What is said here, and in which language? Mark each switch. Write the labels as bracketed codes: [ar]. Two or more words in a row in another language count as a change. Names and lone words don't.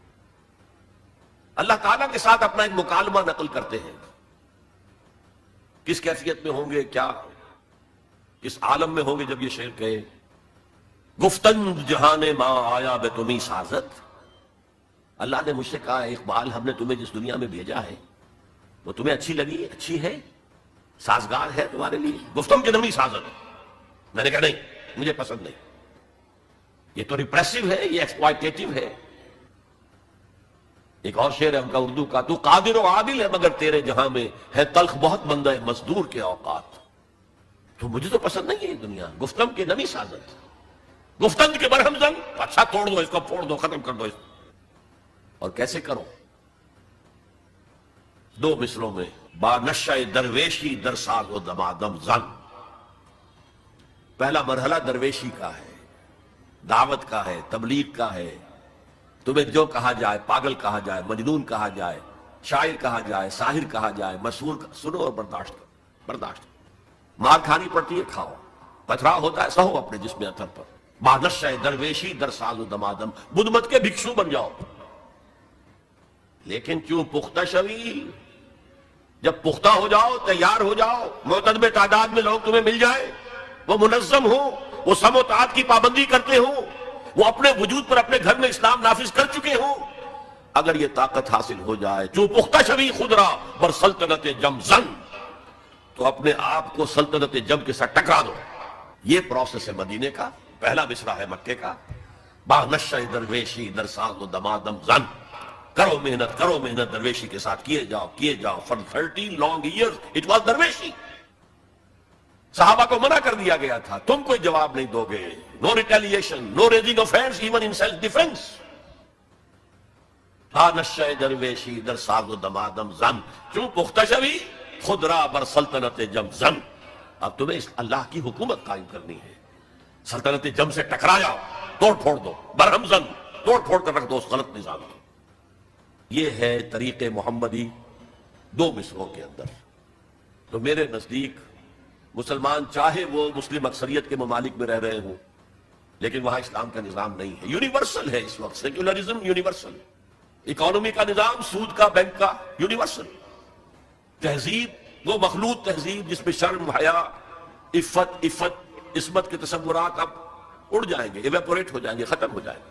[ur] اللہ تعالیٰ کے ساتھ اپنا ایک مکالمہ نقل کرتے ہیں، کس کیفیت میں ہوں گے، کیا کس عالم میں ہوں گے جب یہ شعر کہے، [fa] گفتند جہان ماں آیا بے تمہیں سازت، [ur] اللہ نے مجھ سے کہا اقبال ہم نے تمہیں جس دنیا میں بھیجا ہے وہ تمہیں اچھی لگی، اچھی ہے، سازگار ہے تمہارے لیے، [fa] گفتم کے نمی سازت۔ [ur] میں نے کہا نہیں، مجھے پسند نہیں، یہ تو ریپریسو ہے، یہ ایکسپلائٹیٹو ہے۔ ایک اور شعر ہے ان کا اردو کا، تو قادر و عادل ہے مگر تیرے جہاں میں ہے تلخ بہت بندہ مزدور کے اوقات، تو مجھے تو پسند نہیں ہے یہ دنیا، [fa] گفتم کے نمی سازت، گفتند کے برہم زن، [ur] اچھا توڑ دو اس کو، پھوڑ دو، ختم کر دو اس کو۔ اور کیسے کرو؟ 2 مصروں میں، [fa] با نشہ درویشی در ساز و دمادم زن۔ [ur] پہلا مرحلہ درویشی کا ہے، دعوت کا ہے، تبلیغ کا ہے، تمہیں جو کہا جائے، پاگل کہا جائے، مجنون کہا جائے، شاعر کہا جائے، ساحر کہا جائے، مسحور، سنو اور برداشت کرو، برداشت کرو۔ مار کھانی پڑتی ہے، کھاؤ، پتھرا ہوتا ہے، سہو اپنے جسم اثر پر، [fa] با نشہ درویشی در ساز و دمادم، [ur] بدھ مت کے بھکشو بن جاؤ، لیکن [fa] چوں پختہ شوی، [ur] جب پختہ ہو جاؤ، تیار ہو جاؤ، معتدب تعداد میں لوگ تمہیں مل جائیں، وہ منظم ہوں، وہ سم و طاعت کی پابندی کرتے ہوں، وہ اپنے وجود پر اپنے گھر میں اسلام نافذ کر چکے ہوں، اگر یہ طاقت حاصل ہو جائے، [fa] چوں پختہ شوی خدرا بر سلطنت جم زن، [ur] تو اپنے آپ کو سلطنت جم کے ساتھ ٹکرا دو۔ یہ پروسیس ہے مدینے کا، پہلا مصرع ہے مکے کا، [fa] با نشہ درویشی در ساز و دمادم زن، [ur] کرو محنت درویشی کے ساتھ کیے جاؤ [en] for 13 long years it was [ur] درویشی۔ صحابہ کو منع کر دیا گیا تھا، تم کوئی جواب نہیں دو گے، [en] no retaliation, no raising of hands even in self defense۔ [fa] با نشہ درویشی در ساز و دمادم زن، چوں پختہ شوی خدرا بر سلطنت جم زن، [ur] اب تمہیں اس اللہ کی حکومت قائم کرنی ہے، سلطنت جم سے ٹکرا جاؤ، توڑ پھوڑ دو، [fa] برہم زن، [ur] توڑ پھوڑ کر رکھ دو اس غلط نظام کو۔ یہ ہے طریق محمدی دو مصروں کے اندر۔ تو میرے نزدیک مسلمان چاہے وہ مسلم اکثریت کے ممالک میں رہ رہے ہوں، لیکن وہاں اسلام کا نظام نہیں ہے، یونیورسل ہے اس وقت، [en] secularism universal, [ur] اکانومی کا نظام، سود کا، بینک کا، یونیورسل، تہذیب وہ مخلوط تہذیب جس میں شرم، حیا، عفت، عصمت کے تصورات اب اڑ جائیں گے، ایویپوریٹ ہو جائیں گے، ختم ہو جائیں گے۔